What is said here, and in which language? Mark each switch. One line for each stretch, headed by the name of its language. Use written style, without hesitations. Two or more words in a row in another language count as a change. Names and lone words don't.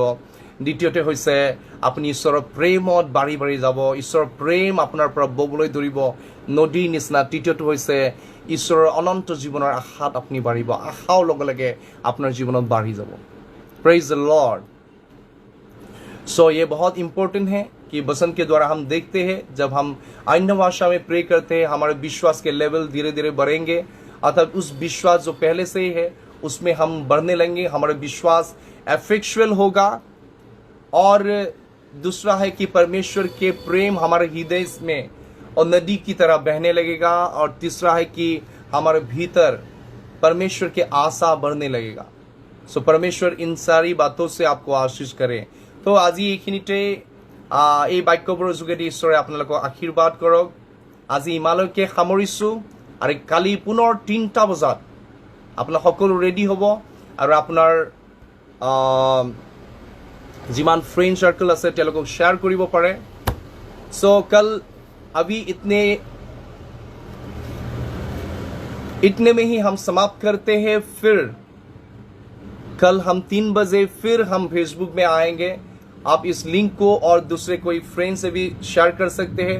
Assamese: দ্বিতীয়তে হৈছে আপুনি ঈশ্বৰৰ প্ৰেমত বাঢ়ি বাঢ়ি যাব, ঈশ্বৰৰ প্ৰেম আপোনাৰ পৰা ববলৈ ধৰিব নদীৰ নিচিনা। তৃতীয়টো হৈছে ঈশ্বৰৰ অনন্ত জীৱনৰ আশাত আপুনি বাঢ়িব, আশাও লগে লগে আপোনাৰ জীৱনত বাঢ়ি যাব।
English: Praise the Lord.
Hindi: सो ये बहुत इम्पोर्टेंट है कि वचन के द्वारा हम देखते हैं जब हम अन्य भाषा में प्रे करते हैं हमारे विश्वास के लेवल धीरे धीरे बढ़ेंगे, अर्थात उस विश्वास जो पहले से ही है उसमें हम बढ़ने लगेंगे, हमारा विश्वास एफेक्चुअल होगा। और दूसरा है कि परमेश्वर के प्रेम हमारे हृदय में और नदी की तरह बहने लगेगा। और तीसरा है कि हमारे भीतर परमेश्वर के आशा बढ़ने लगेगा। सो परमेश्वर इन सारी बातों से आपको आशीष करे।
Assamese: तो আজি এইখিনিতে এই বাক্যবোৰৰ যোগেদি ঈশ্বৰে আপোনালোকক আশীৰ্বাদ কৰক। আজি ইমানলৈকে সামৰিছোঁ, আৰু কালি পুনৰ 3টা বজাত আপোনালোক সকলো ৰেডি হ'ব আৰু আপোনাৰ যিমান
English: friend circle
Assamese: আছে তেওঁলোকক শ্বেয়াৰ কৰিব পাৰে।
Hindi: सो कल अभी इतने में ही हम समाप्त करते हैं। फिर कल हम 3 बजे फिर हम फेसबुक में आएंगे। आप इस लिंक को और दूसरे कोई फ्रेंड से भी शेयर कर सकते हैं।